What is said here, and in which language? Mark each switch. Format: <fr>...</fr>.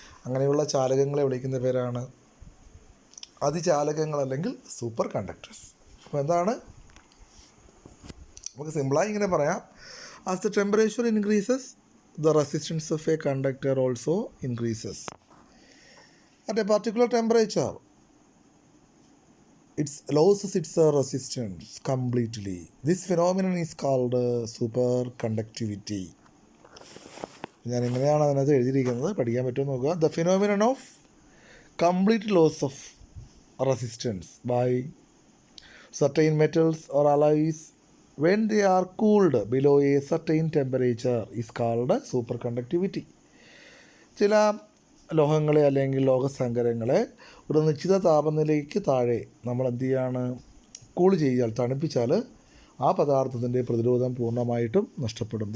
<ml>അങ്ങനെയുള്ള ചാലകങ്ങളെ വിളിക്കുന്ന പേരാണ് അതിചാലകങ്ങൾ അല്ലെങ്കിൽ സൂപ്പർ കണ്ടക്ടേഴ്സ്. അപ്പോൾ എന്താണ്, നമുക്ക് സിമ്പിളായി ഇങ്ങനെ പറയാം.</ml> <en>As the temperature increases the resistance of a conductor also increases at a particular temperature. It loses its resistance completely. This phenomenon is called superconductivity.</en> <ml>ഞാൻ എങ്ങനെയാണ് അതിനകത്ത് എഴുതിയിരിക്കുന്നത്, പഠിക്കാൻ പറ്റുമോ നോക്കുക.</ml> <en>The phenomenon of complete loss of resistance by certain metals or alloys when they are cooled below a certain temperature is called superconductivity.</en> <ml>ചില ലോഹങ്ങളെ അല്ലെങ്കിൽ ലോഹസങ്കരങ്ങളെ ഒരു നിശ്ചിത താപനിലയ്ക്ക് താഴെ നമ്മൾ എന്ത് ചെയ്യാണ്, കൂൾ ചെയ്താൽ, തണുപ്പിച്ചാൽ ആ പദാർത്ഥത്തിൻ്റെ പ്രതിരോധം പൂർണ്ണമായിട്ടും നഷ്ടപ്പെടും.</ml>